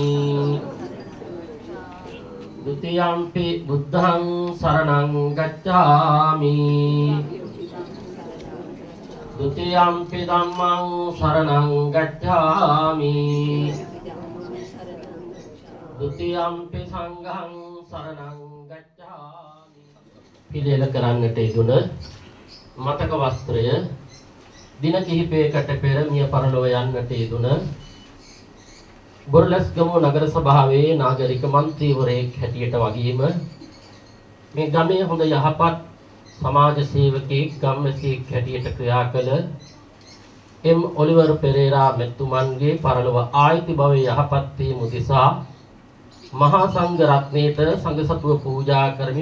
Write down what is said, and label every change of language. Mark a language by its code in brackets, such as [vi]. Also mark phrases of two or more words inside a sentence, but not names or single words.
[pi] ဒုတိယံ පි බුද්ධං සරණං ගච්ඡාමි ဒုတိယံ පි ධම්මං සරණං ගච්ඡාමි ဒုတိယံ පි සංඝං සරණං ගච්ඡාමි. [si] පිළියෙල කරන්නට යෙදුන මතක වස්ත්‍රය දින කිහිපයකට පෙර මිය පරලොව යන්නට යෙදුන බොරලැස්ගමුව නගර සභාවේ නාගරික මන්ත්‍රීවරයෙක් හැටියට වගේම මේ ගමේ හොඳ යහපත් සමාජ සේවකයෙක් ගම්වැසියෙක් හැටියට ක්‍රියා කළ එම් ඔලිවර් පෙරේරා මෙතුමන්ගේ පරලොව ආයිති භවයේ යහපත් වීම උදෙසා මහා සංඝ රත්නයේට සංඝ සතුව පූජා කරමි.